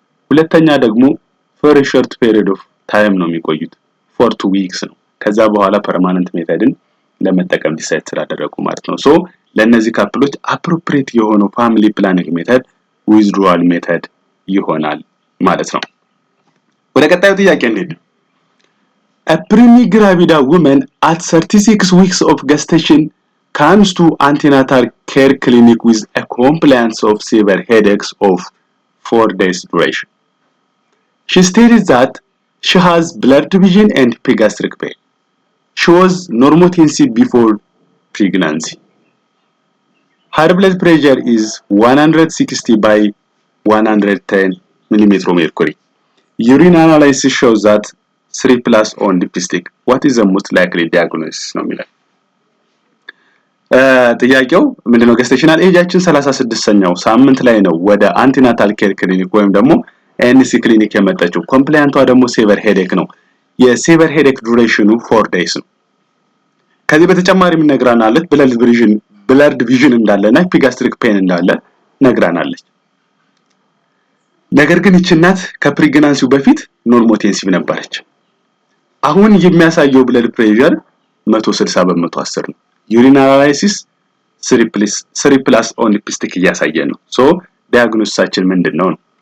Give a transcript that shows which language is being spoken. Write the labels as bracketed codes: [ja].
[am] ሁለተኛ ደግሞ [en] for a short period of time [am] ነው የሚቆዩት 4 to weeks ነው። ከዛ በኋላ ፐርማነንት ሜተድን ለመጠቀም ዲሳይድ ስላደረጉ ማለት ነው። ሶ ለነዚህ ካፕሎች አፕሮፕሪየት የሆነው ፋሚሊ ፕላኒንግ ሜተድ ዊዝድሮዋል ሜተድ ይሆናል ማለት ነው። ወደ ቀጣዩ ጥያቄ እንሂድ። [en] A pre-gravida woman at 36 weeks of gestation comes to antenatal care clinic with a complaint of severe headaches of 4 days duration. She stated that she has blurred vision and epigastric pain. She was normotensive before pregnancy. Her blood pressure is 160 by 110 millimeter mercury. Urine analysis shows that 3+ on lipstick. What is the most likely diagnosis [am] ነው የሚለው። ጥያቄው ምንድነው? ገስቴሽናል ኤጃችን 36ኛው ሳምንት ላይ ነው ወደ አንቲናታል ኬር ክሊኒክ ወይም ደግሞ ኤንሲ ክሊኒክ የመጣችው። ኮምፕላያንቷ ደግሞ ሴቨር ሄዴክ ነው። የሴቨር ሄዴክ ዱሬሽኑ 4 days ነው። ከዚህ በተጨማሪ ምን ነግራናለች? ብለርድ ቪዥን እንዳለና ኤፒጋስትሪክ ፔን እንዳለ ነግራናለች። ነገር ግን ይህች እናት ከፕሬግናንሲው በፊት ኖርሞቴንሲቭ ነበረች። አሁን የሚያሳየው ብለድ ፕሬሸር 160 በ110 ነው። ዩሪን አናላይሲስ 3+ ኦን ሊፕስቲክ እያሳየን ነው። ሶ ዲያግኖሲሳችን ምንድነው ነው?